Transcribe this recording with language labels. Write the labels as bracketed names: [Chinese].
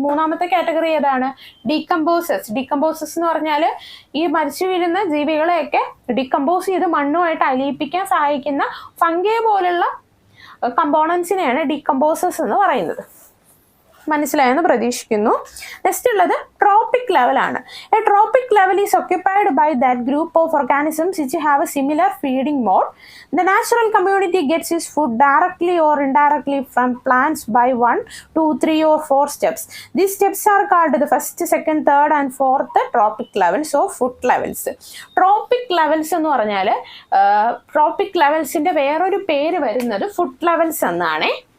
[Malayalam] 3ാമത്തെ category ഏതാണ്? Decomposers എന്ന് പറഞ്ഞാൽ ഈ മരിച്ചു വീഴുന്ന ജീവികളെയൊക്കെ ഡീകമ്പോസ് ചെയ്ത് മണ്ണുമായിട്ട് അലിയിപ്പിക്കാൻ സഹായിക്കുന്ന ഫംഗൈ പോലുള്ള കമ്പോണൻസിനെയാണ് ഡീകമ്പോസേഴ്സ് എന്ന് പറയുന്നത്. മനസ്സിലായെന്ന് പ്രതീക്ഷിക്കുന്നു. നെക്സ്റ്റ് ഉള്ളത് ട്രോപ്പിക് ലെവൽ ആണ്. [English] A tropic level is occupied by that group of organisms which have a similar feeding mode. The natural community gets its food directly or indirectly from plants by 1, 2, 3 or 4 steps. These steps are called the first, second, third and fourth tropic levels or food levels. [Malayalam] Tropic levels എന്ന് പറഞ്ഞാൽ tropic ലെവൽസിന്റെ വേറൊരു പേര് വരുന്നത് food levels എന്നാണ്.